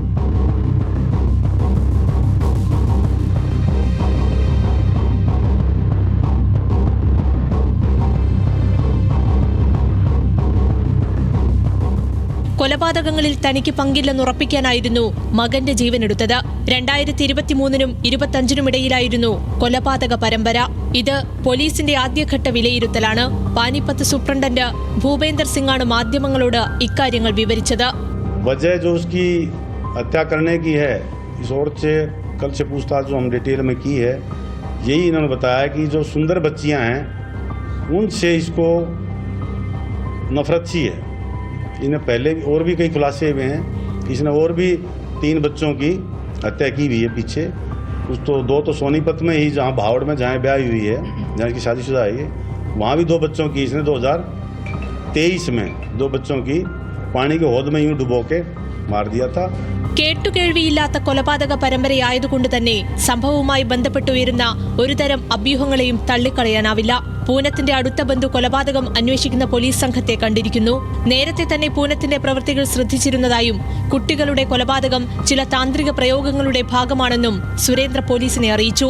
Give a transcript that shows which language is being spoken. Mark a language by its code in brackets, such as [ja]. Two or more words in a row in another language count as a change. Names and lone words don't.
[ml] കൊലപാതകങ്ങളിൽ തനിക്ക് പങ്കില്ലെന്നുറപ്പിക്കാനായിരുന്നു മകന്റെ ജീവനെടുത്തത്. 2023-നും 25-നും ഇടയിലായിരുന്നു കൊലപാതക പരമ്പര. ഇത് പോലീസിന്റെ ആദ്യഘട്ട വിലയിരുത്തലാണ്. പാനിപ്പത്ത് സൂപ്രണ്ടന്റ് ഭൂപേന്ദർ സിംഗാണ് മാധ്യമങ്ങളോട് ഇക്കാര്യങ്ങൾ വിവരിച്ചത്. [hi] वजह जो उसकी हत्या करने की है, इस और से कल से पूछताछ जो हम डिटेल में की है, यही इन्होंने बताया कि जो सुंदर बच्चियां हैं उनसे इसको नफरत सी है. इन्हें पहले और भी कई खुलासे हुए हैं. इसने और भी 3 बच्चों की हत्या की हुई है पीछे. कुछ तो 2 तो सोनीपत में ही, जहाँ भावड़ में जहाँ ब्याह हुई है, जहाँ की शादीशुदा है, वहाँ भी 2 बच्चों की इसने 2023 में 2 बच्चों की पानी के हौद में यूं डुबो के मार दिया था. [ml] കേട്ടുകേൾവിയില്ലാത്ത കൊലപാതക പരമ്പരയായതുകൊണ്ട് തന്നെ സംഭവവുമായി ബന്ധപ്പെട്ടുയരുന്ന ഒരുതരം അഭ്യൂഹങ്ങളെയും തള്ളിക്കളയാനാവില്ല. പൂനത്തിന്റെ അടുത്ത ബന്ധു കൊലപാതകം അന്വേഷിക്കുന്ന പോലീസ് സംഘത്തെ കണ്ടിരിക്കുന്നു. നേരത്തെ തന്നെ പൂനത്തിന്റെ പ്രവൃത്തികൾ ശ്രദ്ധിച്ചിരുന്നതായും കുട്ടികളുടെ കൊലപാതകം ചില താന്ത്രിക പ്രയോഗങ്ങളുടെ ഭാഗമാണെന്നും സുരേന്ദ്ര പോലീസിനെ അറിയിച്ചു.